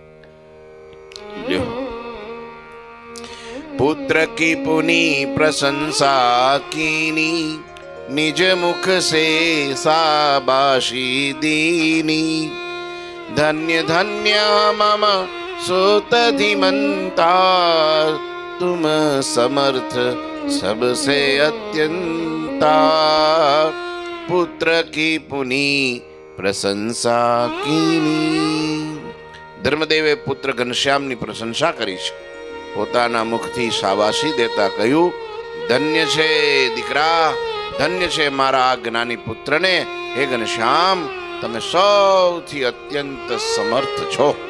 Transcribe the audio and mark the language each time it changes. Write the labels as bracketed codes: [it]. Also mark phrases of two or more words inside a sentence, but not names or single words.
[awa] पुत्र की पुनी प्रशंसा कीनी, निज मुख से साबाशी दीनी. धन्य धन्य मम सुत धीमंता, तुम समर्थ सबसे अत्यंता. पुत्र की पुनी प्रशंसा कीनी. [gu] ધર્મદેવે પુત્ર ઘનશ્યામની પ્રશંસા કરી છે. પોતાના મુખથી શાબાશી દેતા કહ્યું, ધન્ય છે દીકરા, ધન્ય છે મારા આ જ્ઞાની પુત્રને. હે ઘનશ્યામ, તમે સૌથી અત્યંત સમર્થ છો.